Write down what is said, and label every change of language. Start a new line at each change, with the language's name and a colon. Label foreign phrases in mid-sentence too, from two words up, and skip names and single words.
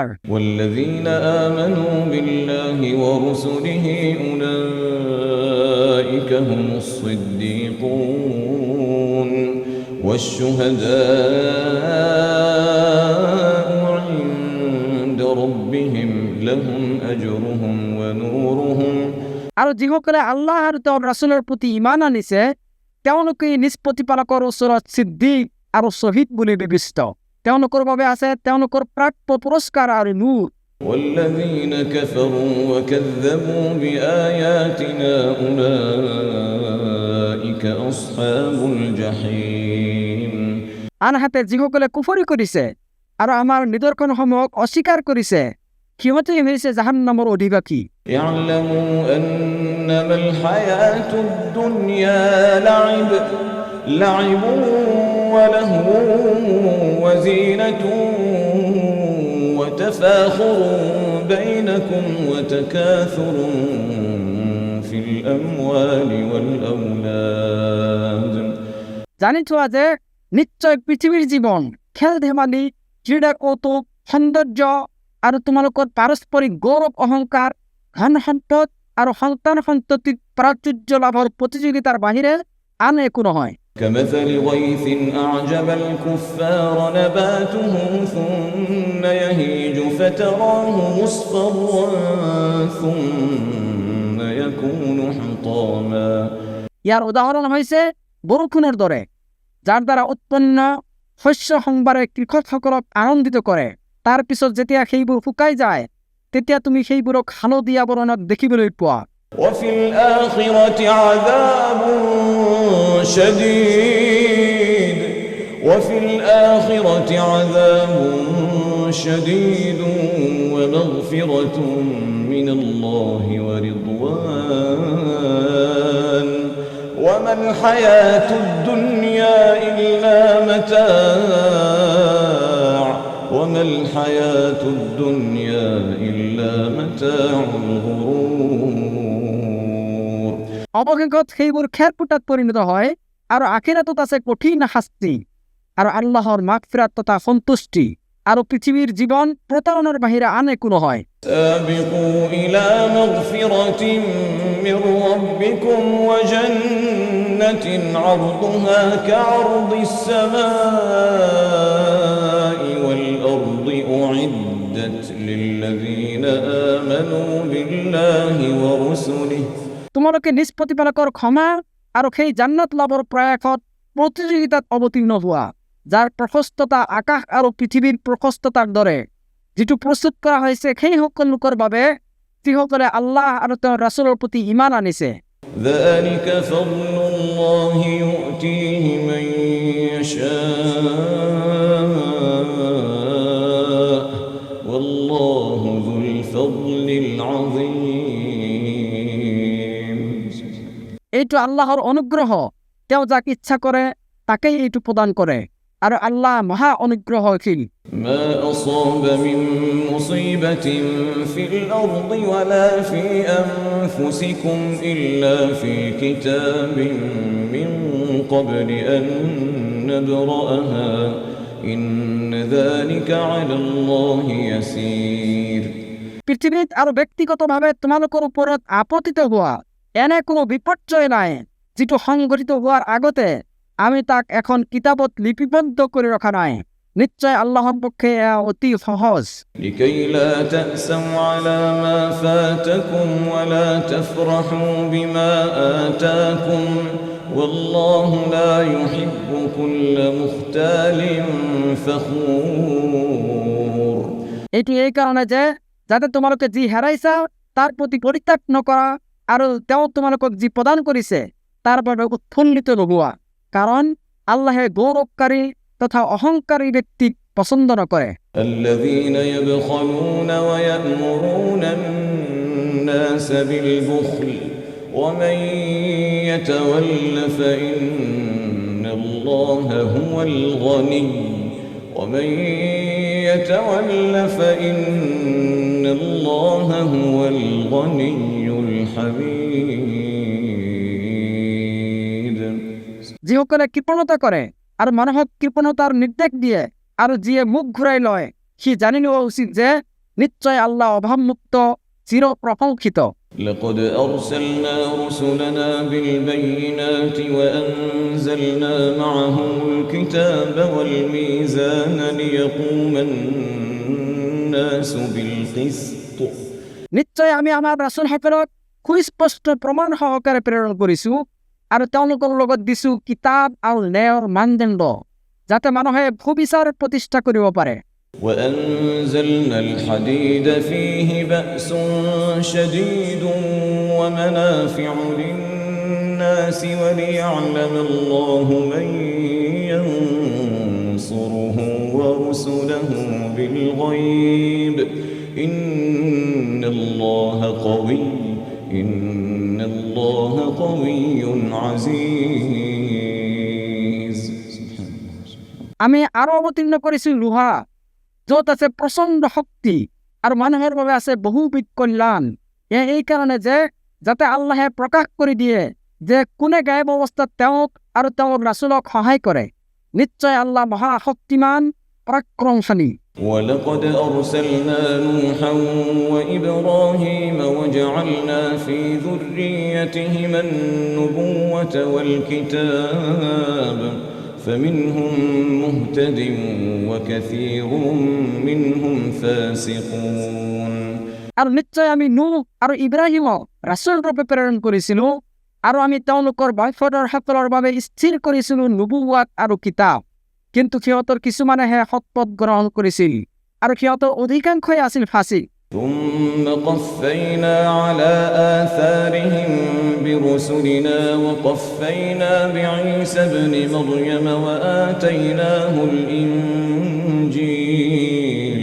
Arabic: والذين آمنوا بالله ورسله أولئك هم الصديقون والشهداء عند ربهم لهم أجرهم ونورهم
Assamese: আৰু যিসকলে আল্লাহ আৰু তেওঁৰ ৰাছুলৰ প্ৰতি ঈমান আনিছে তেওঁলোকে নিজ প্ৰতিপালকৰ ওচৰত সিদ্দিক আৰু শ্বহীদ বুলি বিবেচিত। তেওঁলোকৰ বাবে আছে তেওঁলোকৰ প্ৰাপ্য পুৰস্কাৰ আৰু নূৰ।
Arabic: والذين كفروا وكذبوا بآياتنا أولئك أصحاب الجحيم
Assamese: আনহাতে যিসকলে কুফৰি কৰিছে আৰু আমাৰ নিদৰ্শনসমূহক অস্বীকাৰ কৰিছে সিহঁতেই হৈছে জাহান্নামৰ অধিবাসী।
Arabic: اعلموا أنما الحياة الدنيا لعب ولهو وزينة وتفاخر بينكم وتكاثر في الأموال والأولاد
Assamese: জানি থোৱা যে নিশ্চয় পৃথিৱীৰ জীৱন খেল ধেমালি ক্ৰীড়া কৌতুক সৌন্দৰ্য আৰু তোমালোকৰ পাৰস্পৰিক গৌৰৱ অহংকাৰ ধন সম্পদ আৰু সন্তান সন্ততিৰ প্ৰাচুৰ্য লাভৰ প্ৰতিযোগিতাৰ বাহিৰে আন একো নহয়।
Arabic: كمثل غيث أعجب الكفار نباته ثم يهيج فتراه مصفرا ثم يكون حطاما
Assamese: ইয়াৰ উদাহৰণ হৈছে বৰষুণৰ দৰে যাৰ দ্বাৰা উৎপন্ন শস্য সম্ভাৰে কৃষকসকলক আনন্দিত কৰে। তাৰ পিছত যেতিয়া সেইবোৰ শুকাই যায় তেতিয়া তুমি সেইবোৰক হালধীয়া বৰণত দেখিবলৈ পোৱা।
Arabic: وفي الآخرة عذاب شديد ومغفرة من الله ورضوان وما الحياة الدنيا إلا متاع الغرور
Assamese: অৱশেষত সেইবোৰ খেৰপুটাত পৰিণত হয় আৰু আখিৰাতত আছে কঠিন শাস্তি আৰু আল্লাহৰ মাগফিৰাত তথা সন্তুষ্টি আৰু পৃথিৱীৰ জীৱন প্ৰতাৰণাৰ বাহিৰে আন একো নহয়।
Arabic: سابقوا إلى مغفرة من ربكم وجنة عرضها كعرض السماء والأرض أعدت للذين آمنوا بالله ورسله
Assamese: তোমালোকে নিজ প্ৰতিপালকৰ ক্ষমা আৰু সেই জান্নাত লাভৰ প্ৰয়াসত প্ৰতিযোগিতাত অৱতীৰ্ণ হোৱা যাৰ প্ৰশস্ততা আকাশ আৰু পৃথিৱীৰ প্ৰশস্ততাৰ দৰে যিটো প্ৰস্তুত কৰা হৈছে সেই সকল লোকৰ বাবে যিসকলে আল্লাহ আৰু তেওঁৰ ৰাছুলৰ প্ৰতি ঈমান আনিছে।
Arabic: ذلك فضل الله يؤتيه من يشاء والله ذو الفضل العظيم
Assamese: এইটো আল্লাহৰ অনুগ্ৰহ, তেওঁ যাক ইচ্ছা কৰে তাকেই এইটো প্ৰদান কৰে আৰু আল্লাহ মহা অনুগ্ৰহশীল।
Arabic: ما أصاب من مصيبة في الأرض ولا في أنفسكم إلا في كتاب من قبل أن نبرأها إن ذلك على الله يسير
Assamese: পৃথিৱীত আৰু ব্যক্তিগতভাৱে তোমালোকৰ ওপৰত আপতিত হোৱা এনে কোনো বিপৰ্যয় নাই যিটো সংঘটিত হোৱাৰ আগতে আমি তাক এখন কিতাপত লিপিবদ্ধ কৰি ৰখা নাই। নিশ্চয় আল্লাহর পক্ষে অতি সহজ।
Arabic: لكي لا تأسوا على ما فاتكم ولا تفرحوا بما آتاكم والله لا يحب كل مختال فخور।
Assamese: এটি এই কারণে যে যাতে তোমালোকে যি হেরাইছা তার প্রতি পরিত্যাগ নকৰা আৰু তেওঁ তোমালোকক যি প্ৰদান কৰিছে তাৰ বাবে উৎফুল্লিত নোহোৱা, কাৰণ আল্লাহে গৌৰৱকাৰী তথা অহংকারী ব্যক্তিক পছন্দ নকৰে।
Arabic: الذين يبخلون ويأمرون الناس بالبخل ومن يتول فإن الله هو الغني ومن يتول فإن الله هو الغني الحميد।
Assamese: যিসকলে কৃপণতা কৰে আৰু মানুহক কৃপণতাৰ নিৰ্দেশ দিয়ে আৰু যিয়ে মুখ ঘূৰাই লয়, সি জানি লোৱা উচিত যে নিশ্চয় আল্লাহ অভাৱমুক্ত চিৰ প্ৰশংসিত।
Arabic: لقد أرسلنا رسلنا بالبينات وأنزلنا معهم الكتاب والميزان ليقوم الناس بالقسط।
Assamese: নিশ্চয় আমি আমাৰ ৰাসূলসকলক সুস্পষ্ট প্ৰমাণ সহকাৰে প্ৰেৰণ কৰিছো আৰু তেওঁলোকৰ লগত দিছো কিতাপ আৰু ন্যায়ৰ মানদণ্ড, যাতে মানুহে সুবিচাৰ প্ৰতিষ্ঠা কৰিব পাৰে।
Arabic: وأنزلنا الحديد فيه بأس شديد ومنافع للناس وليعلم الله من ينصره ورسله بالغيب إن الله قوي عزيز।
Assamese: আমি আৰু অৱতীৰ্ণ কৰিছো লোহা, য'ত আছে প্ৰচণ্ড শক্তি আৰু মানুহৰ বাবে আছে বহুবিধ কল্যাণ। এই কাৰণে যে যাতে আল্লাহে প্ৰকাশ কৰি দিয়ে যে কোনে গায়ব অৱস্থাত তেওঁক আৰু তেওঁৰ ৰাসূলক সহায় কৰে। নিশ্চয় আল্লাহ মহাশক্তিমান পৰাক্ৰমশালী।
Arabic: ولقد أرسلنا نوحا وإبراهيم وجعلنا في ذريتهما النبوة والكتاب فمنهم مهتد وكثير منهم فاسقون।
Assamese: আৰু নিশ্চয় আমি নূহ আৰু ইব্ৰাহিমক ৰাসূল ৰূপে প্ৰেৰণ কৰিছিলো আৰু আমি তেওঁলোকৰ বংশধৰসকলৰ বাবে স্থিৰ কৰিছিলো নবুৱাত আৰু কিতাপ, কিন্তু সিহঁতৰ কিছুমানেহে সৎপথ গ্ৰহণ কৰিছিল আৰু সিহঁতৰ অধিকাংশই আছিল ফাঁসিক।
Arabic: ثم قفينا على آثارهم برسلنا وقفينا بعيسى ابن مريم وآتيناه الإنجيل।